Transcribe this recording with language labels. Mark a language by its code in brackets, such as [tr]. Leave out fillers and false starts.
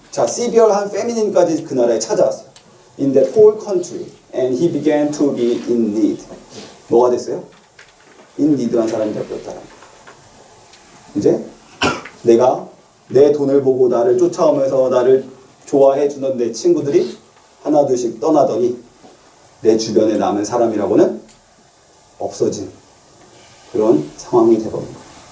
[ko] 자, severe한 famine까지 그 나라에 찾아왔어요. [en] In that whole country. And he began to be in need. [ko] 뭐가 됐어요? in need한 사람이 되었다. 이제 내가 내 돈을 보고 나를 쫓아오면서 나를 좋아해 주는 내 친구들이 하나둘씩 떠나더니 내 주변에 남은 사람이라고는 없어진 그런 상황이 되버린 거예요.